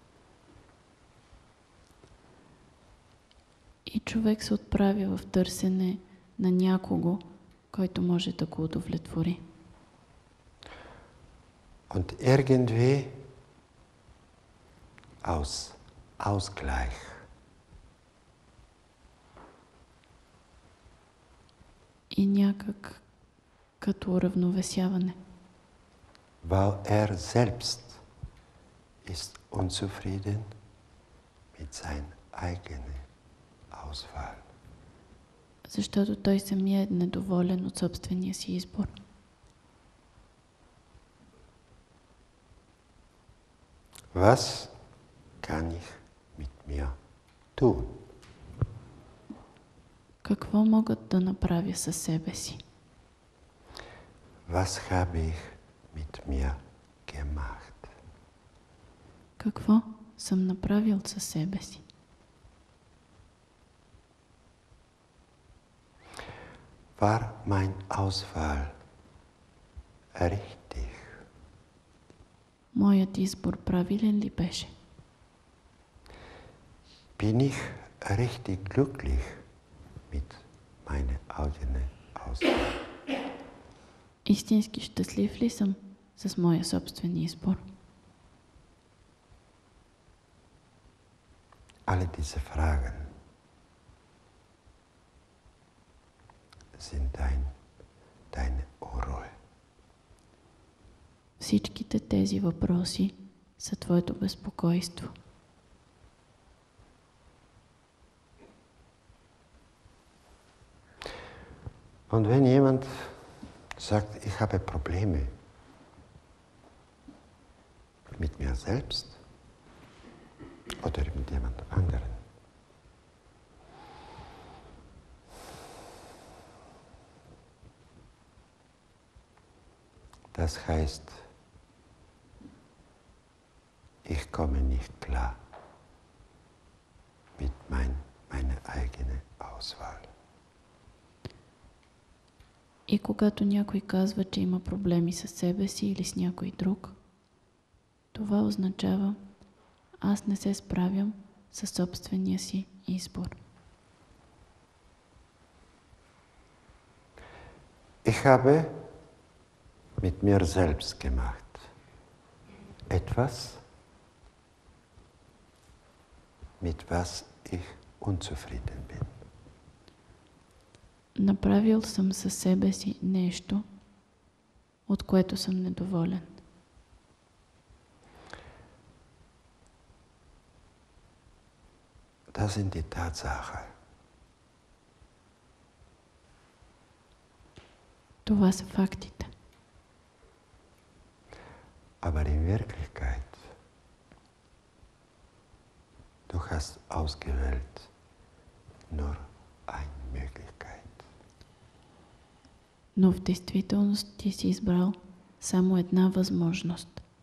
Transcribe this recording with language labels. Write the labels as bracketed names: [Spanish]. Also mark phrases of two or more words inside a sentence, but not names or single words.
[Bulgarian] И човек се отправя в търсене на някого, който може да го удовлетвори. [German] Und irgendwie aus Ausgleich [Bulgarian] И някак като уравновесяване. [German] weil selbst ist unzufrieden mit seiner eigenen Auswahl. [Bulgarian] Защото той самия е недоволен от собствения си избор. [German] Was kann ich mit mir tun? [Bulgarian] Какво могат да направя със себе си? [German] Was habe ich mit mir gemacht? [Bulgarian] Какво съм направил със себе си? [German] War mein Auswahl richtig? [Bulgarian] Моят избор правилен ли беше? [German] Bin ich richtig glücklich mit meiner eigenen Auswahl? [Bulgarian] Истински щастлив ли съм с моя собствен избор? [German] Alle diese Fragen sind deine Unruhe. [Bulgarian] Всичките тези въпроси са твоето безпокойство. [German] Und wenn jemand sagt, ich habe Probleme mit mir selbst oder mit jemand anderen, das heißt, ich komme nicht klar mit meiner eigenen Auswahl. [Bulgarian] И когато някой казва, че има проблеми със себе си или с някой друг, това означава, аз не се справям със собствения си избор. [German] Ich habe mit mir selbst gemacht etwas, mit was ich unzufrieden bin. [Bulgarian] Направил съм със себе си нещо, от което съм недоволен. [German] Das sind die Tatsachen. [Bulgarian] Това са фактите. [German] Aber in Wirklichkeit, du hast ausgewählt nur eine Möglichkeit. [Bulgarian] Но в действителност ти си избрал само една възможност.